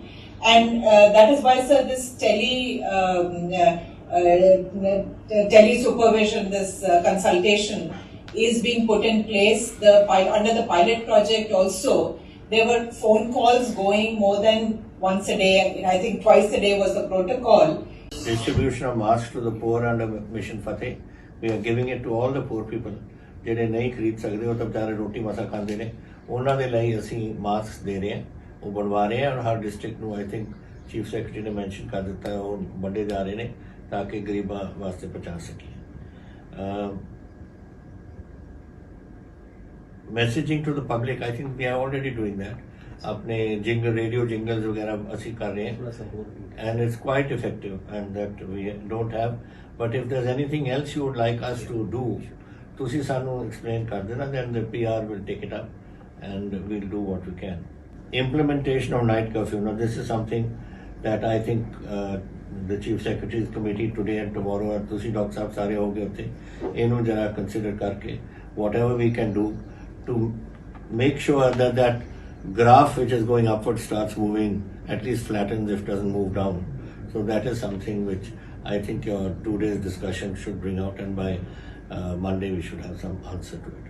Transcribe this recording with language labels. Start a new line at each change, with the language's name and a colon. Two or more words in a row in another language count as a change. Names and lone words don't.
English: And that is why, sir, this tele supervision, this consultation is being put in place. Under the pilot project also, there were phone calls going more than once a day. I think twice a day was the protocol. Distribution of masks to the poor under Mission Fateh. We are giving it to all the poor people.
Punjabi: ਜਿਹੜੇ ਨਹੀਂ ਖਰੀਦ ਸਕਦੇ ਉਹ ਤਾਂ ਵਿਚਾਰੇ ਰੋਟੀ ਮਸਾ ਖਾਂਦੇ ਨੇ, ਉਹਨਾਂ ਦੇ ਲਈ ਅਸੀਂ ਮਾਸਕ ਦੇ ਰਹੇ ਹਾਂ, ਉਹ ਬਣਵਾ ਰਹੇ ਹਾਂ, ਔਰ ਹਰ ਡਿਸਟ੍ਰਿਕਟ ਨੂੰ
English: I think Chief Secretary
Punjabi: ਨੇ ਮੈਂਸ਼ਨ ਕਰ ਦਿੱਤਾ ਹੈ, ਉਹ ਵੰਡੇ ਜਾ ਰਹੇ ਨੇ ਤਾਂ ਕਿ ਗਰੀਬਾਂ ਵਾਸਤੇ ਪਹੁੰਚਾ ਸਕੀਏ.
English: Messaging to the public, I think we are already doing that.
Punjabi: अपने
English: jingle radio jingles
Punjabi: वगैरह ਅਸੀਂ ਕਰ ਰਹੇ ਹਾਂ,
English: and it's quite effective, and that we don't have. But if there's anything else you would like us to do,
Punjabi: ਤੁਸੀਂ ਸਾਨੂੰ explain ਕਰ ਦੇਣਾ,
English: then the PR will take it up and we'll do what we can. Implementation of night curfew. Now this is something that I think the Chief Secretary's committee today and tomorrow, and
Punjabi: ਤੁਸੀਂ ਡਾਕਟਰ ਸਾਹਿਬ ਸਾਰੇ ਹੋਗੇ ਉੱਥੇ, ਇਹਨੂੰ ਜਰਾ consider ਕਰਕੇ
English: whatever we can do to make sure that that graph which is going upward starts moving, at least flattens if doesn't move down. So that is something which I think your 2 days discussion should bring out, and by Monday we should have some answer to it.